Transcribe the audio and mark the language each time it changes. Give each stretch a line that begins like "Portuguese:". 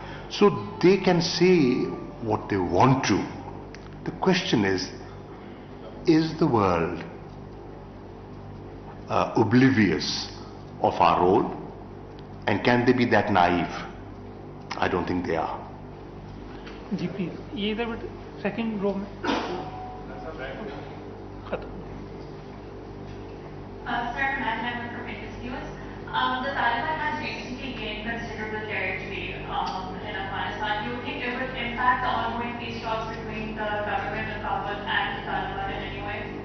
English: So they can say what they want to. The question is the world oblivious of our role? And can they be that naive? I don't think they are.
Urdu: Ji please ये इधर बेटे second row में खत्म.
English: Sir, Madam from Witness News. The Taliban has recently gained considerable territory in Afghanistan. Do you think it would impact the ongoing peace talks between the government of Kabul and the Taliban in any way?